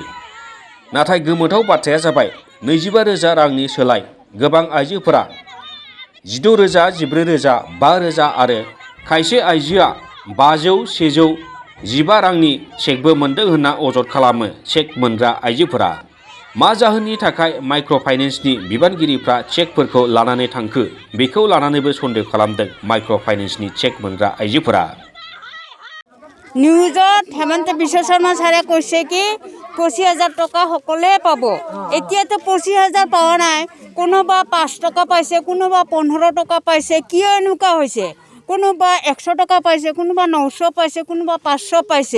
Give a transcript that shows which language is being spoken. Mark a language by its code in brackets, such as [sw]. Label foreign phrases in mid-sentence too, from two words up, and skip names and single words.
[brx] नाथाय गोमोथाव बाथ्राया जाबाय 25,000 रांनि सोलाय गोबां आइजोफोरा 16,000, 14,000, 5,000 आरो खायसे आइजोआ 500, 100, 15 रांनि चेकबो मोन्दों होनना अजद खालामो चेक मोनग्रा आइजोफोरा। मा जाहोननि थाखाय माइक्र' फाइनेन्सनि बिबानगिरिफ्रा चेकफोरखौ लानानै थांखो बेखौ लानानैबो सन्देह खालामदों माइक्र' फाइनेन्सनि चेक मोनग्रा आइजोफोरा। [as] নিউজত হেমন্ত বিশ্ব শৰ্মা ছাৰে কৈছে কি 25,000 টকা সকলোৱে পাব। এতিয়াতো 25,000 পোৱা নাই, কোনোবা 5 টকা পাইছে, কোনোবা 15 টকা পাইছে। কিয় এনেকুৱা হৈছে? কোনোবা 100 টকা পাইছে, কোনোবা 900 পাইছে, কোনোবা 500 পাইছে।